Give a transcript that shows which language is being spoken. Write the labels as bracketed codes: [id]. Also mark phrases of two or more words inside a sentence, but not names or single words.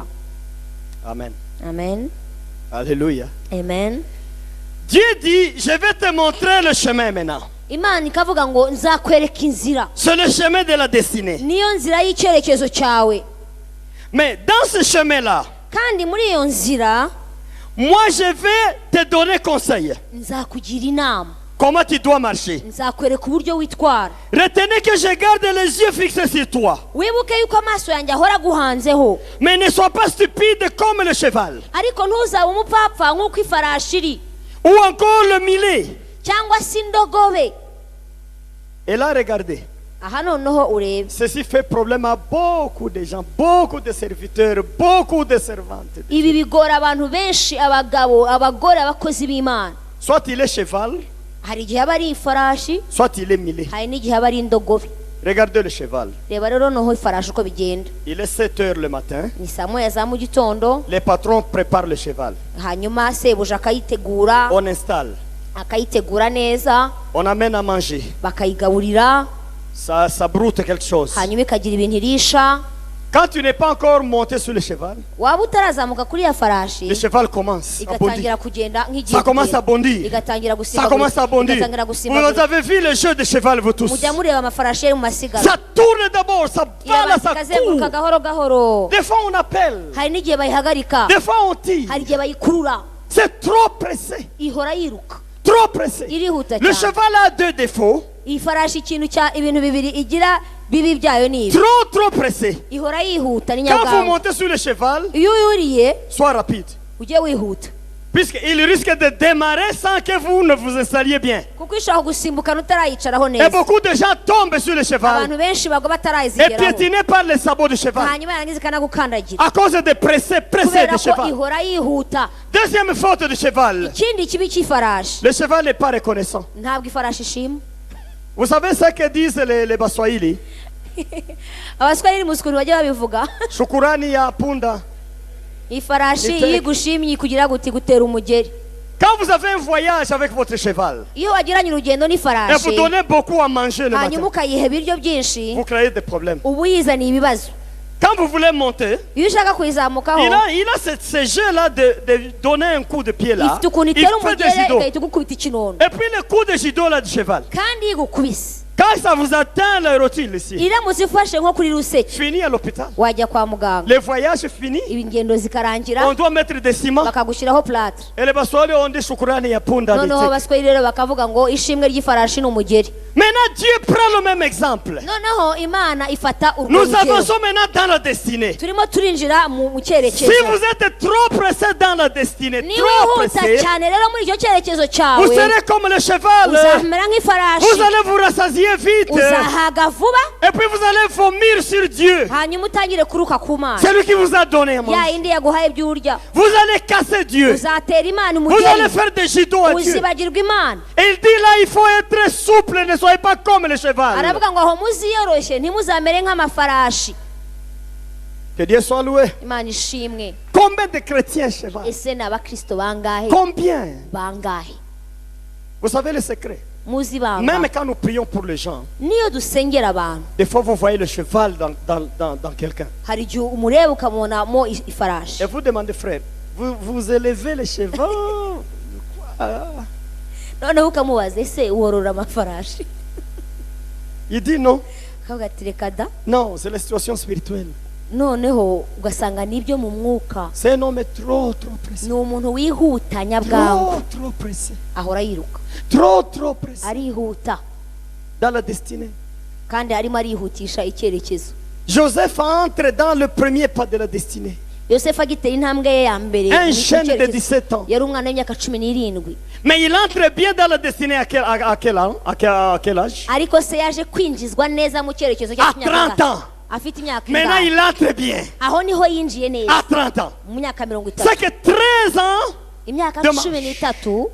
[fr] Amen. amen. Alléluia. amen. Dieu dit, je vais te montrer le chemin maintenant. [rw] imana ikavuga ngo nzakwereka inzira, [fr] C'est le chemin de la destinée. [rw] niyo nzira y'icyerekezo cyawe. [fr] Mais dans ce chemin-là, [rw] kandi muri iyo nzira [fr] moi je vais te donner conseil. [rw] nzakugira inama, [fr] Comment tu dois marcher. [rw] nzakwereka uburyo witwara. [fr] Retenez que je garde les yeux fixés sur toi. [rw] wibuke yuko amaso yanjye ahora aguhanzeho, [fr] Mais ne sois pas stupide comme le cheval. [rw] ariko ntuzabe umupfapfa nk'uko ifarashi iri, [fr] Ou encore le mulet. [rw] cyangwa se indogobe. [fr] Et là, regardez. [rw] aha noneho urebe [fr] Ceci fait problème à beaucoup de gens, beaucoup de serviteurs, beaucoup de servantes. [rw] ibi bigora abantu benshi, abagabo, abagore, abakozi b'Imana. [fr] Soit il est cheval, [rw] Hari igihe aba ari ifarashi, [fr] soit il est mulet. [rw] hari n'igihe aba ari indogobe. [fr] Regardez le cheval. [rw] Reba rero noneho ifarashi uko bigenda. [fr] Il est 7 heures le matin. [rw] Ni saa moya za mu gitondo, [fr] Les patrons préparent le cheval. [rw] hanyuma sebuja akayitegura, [fr] On installe. [rw] akayitegura neza, [fr] On amène à manger. [rw] bakayigaburira, [fr] Ça broute quelque chose. [rw] hanyuma ikagira ibintu irisha. [fr] Quand tu n'es pas encore monté sur le cheval, [rw] Waba utarazamuka kuri ya farashi, [fr] le cheval commence à bondir. [rw] igatangira kugenda nk'igihe [fr] Ça commence à bondir. [rw] igatangira [fr] Ça commence à bondir. [rw] igatangira [fr] Vous [rw] gusimbagurika. [fr] avez vu le jeu de cheval, vous tous. [rw] Mujya mureba amafarashi yo mu masiganwa, [fr] Ça tourne d'abord, ça va là, ça [rw] ikazenguruka [fr] court. [rw] gahoro gahoro. [fr] Des fois on appelle, [rw] Hari n'igihe bayihagarika, [fr] des fois on tire. [rw] hari igihe bayikurura, [fr] C'est trop pressé, [rw] ihora yiruka, [fr] trop pressé. [rw] irihuta [fr] Le [rw] cyane. [fr] cheval a 2 défauts. [rw] Iyi farashi ibintu bibiri igira, bibi byayo ni ibi: [fr] Trop pressé. [rw] ihora yihuta, ni [fr] Quand vous [rw] nyabwangu. [fr] montez sur le cheval, [rw] Iyo uyuriye [fr] sois rapide. [rw] ujye wihuta, [fr] Puisqu'il risque de démarrer sans que vous ne vous installiez bien. [rw] kuko ishobora gusimbukana utarayicaraho [fr] Et [rw] neza. [fr] beaucoup de gens tombent sur le cheval [rw] Abantu benshi bagwa [fr] et [rw] batarayizigeraho, [fr] piétinés par les sabots du cheval. [rw] hanyuma yarangiza ikanagukandagira [fr] À cause de pressé [rw] kubera [fr] du [rw] ko [fr] cheval. [rw] ihora yihuta. [fr] Deuxième faute du cheval. [rw] Ikindi kibi cy'ifarashi, [fr] Le cheval n'est pas reconnaissant. [rw] ntabwo ifarashi ishima. [fr] Vous savez ce que disent les Baswahili? [rw] Abaswahili muzi ukuntu bajya babivuga. [sw] Shukurani ya punda. [rw] Ifarashi Iteka. iyo igushimye ikugira guti gutera umugeri. [fr] Quand vous avez un voyage avec votre cheval [rw] Iyo wagiranye urugendo [fr] et vous [rw] n'ifarashi, [fr] donnez beaucoup à manger le [rw] hanyuma [fr] matin, [rw] ukayiha ibiryo byinshi, [fr] vous créez des problèmes. [rw] uba uyizaniye ibibazo. [fr] Quand vous voulez monter, [rw] Iyo ushaka kuyizamukaho, [fr] il a ce jeu-là de donner un coup de pied là. [rw] ifite ukuntu [fr] Il [rw] itera [fr] fait des [rw] umugere [fr] judo. [rw] igahita igukubita ikinono. [fr] Et puis le coup de judo là du cheval. [rw] Kandi iyo igukubise, [fr] Quand ça vous atteint la rotule ici, [rw] iramutse ifashe nko kuri ruseke, [fr] fini à l'hôpital. [rw] wajya kwa muganga, [fr] Les voyages finis, [rw] ingendo zikarangira, [fr] on doit mettre des ciments. [rw] bakagushyiraho plâtre. [fr] Et les Baswahili ont dit [sw] shukurani ya punda. [rw] Noneho abaswahili rero bakavuga ngo ishimwe ry'ifarashi ni umugeri. [fr] Maintenant Dieu prend le même exemple. [rw] Noneho Imana ifata urwo [fr] Nous [rw] rugero. [fr] avançons maintenant dans la destinée. [rw] Turimo turinjira mu [fr] Si [rw] cyerekezo. [fr] vous êtes trop pressé dans la destinée, [rw] Niba [fr] trop [rw] wihuta [fr] pressé, [rw] cyane rero muri icyo cyerekezo [fr] vous [rw] cyawe, [fr] serez comme le cheval. [rw] uzamera [fr] Vous [rw] nk'ifarashi, [fr] allez vous rassasier vite. [rw] uzahaga vuba, [fr] Et puis vous allez vomir sur Dieu. [rw] hanyuma utangire kuruka ku Mana, [fr] C'est lui qui vous a donné à manger. [rw] ya yindi yaguhaye ibyo urya. [fr] Vous allez casser Dieu. [rw] Uzatera Imana [fr] Vous allez [rw] umugeri, [fr] faire des judo à Dieu. [rw] uzibagirwa Imana. [fr] Et il dit là, il faut être souple, ne soyez pas comme le cheval. [rw] Aravuga ngo aho muziyoroshye ntimuzamere nk'amafarashi. [fr] Que Dieu soit loué. [rw] Imana ishimwe. [fr] Combien de chrétiens cheval? [rw] Ese ni abakristo bangahe? [fr] Combien? [rw] Bangahe? [fr] Vous savez le secret? [rw] Muzi [fr] Même [rw] banga. [fr] quand nous prions pour les gens, [rw] Niyo dusengera abantu, [fr] des fois vous voyez le cheval dans quelqu'un. [rw] hari igihe umureba ukamubonamo ifarashi. [fr] Et vous demandez, frère, vous élevez le cheval? Quoi? [rw] Noneho ukamubaza, ese worora amafarashi? [fr] Il dit non. [rw] Akavuga ati reka da. [fr] Non, c'est la situation spirituelle. [rw] Noneho ugasanga nibyo mu mwuka. [fr] C'est un homme trop pressé. [rw] Ni umuntu wihuta nyabwangu, [fr] Trop pressé. [rw] ahora yiruka, [fr] Trop pressé. [rw] arihuta [fr] Dans la destinée. [rw] kandi arimo arihutisha icyerekezo. [fr] Joseph entre dans le premier pas de la destinée. [rw] Yosefu agitera intambwe ye ya mbere [fr] Un [rw] mu [fr] jeune de [rw] cyerekezo. [fr] 17 ans. [rw] Yari umwana w'imyaka 17. [fr] Mais il entre bien dans la destinée à quel âge? [rw] Ariko se yaje kwinjizwa neza mu cyerekezo [fr] À 30 ans. [rw] afite imyaka [fr] Maintenant [rw] ingahe? [fr] il entre bien. [rw] Aho niho yinjiye neza [fr] À 30 ans. [rw] mu myaka 30. [fr] C'est que 13 ans, [rw] Imyaka [fr] Dommage. [rw] 13,